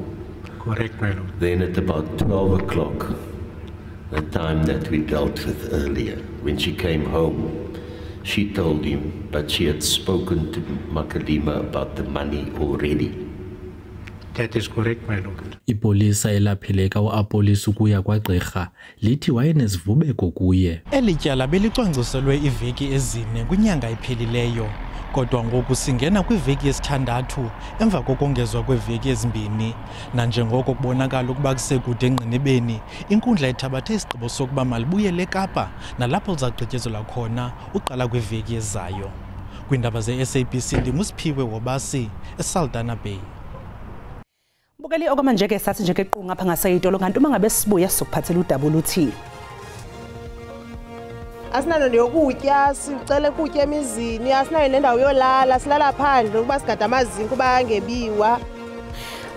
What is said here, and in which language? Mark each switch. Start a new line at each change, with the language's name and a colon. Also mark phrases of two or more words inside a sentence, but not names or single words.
English: Correct, my lord. Then at about 12 o'clock, the time that we dealt with earlier, when she came home, she told him, but she had spoken to Makalima about the money already. That is correct, my lord.
Xhosa: Ipolisa elaphileka uApolice ukuya kwagqirha lithi wayenezivubeko kuye. Elityala belicwangciselwe iveki ezine kwinyanga ephelileyo, kodwa ngoku singena kwiveki yesithandathu emva kokongezwa kweveki ezimbini. Nanjengoko kubonakala ukuba kusekude engqinibeni, inkundla ethabathe isigqibo sokuba malibuyele eKapa nalapho lizagqityezelwa khona uqala kweveki ezayo. Kwiindaba ze-SABC ndinguSiphiwe Wobasi eSaldanha Bay.
Zulu: Bukeli okwamanje ke sathi nje kequnga ngapha ngaseyitolo kanti uma ngabe sibuya sizokuphathela udaba oluthile.
Xhosa: Asinalo neyokutya, sicela ukutya emizini, asinayo nendawo yolala, silala phandle ukuba sigada amazinki kuba angebiwa.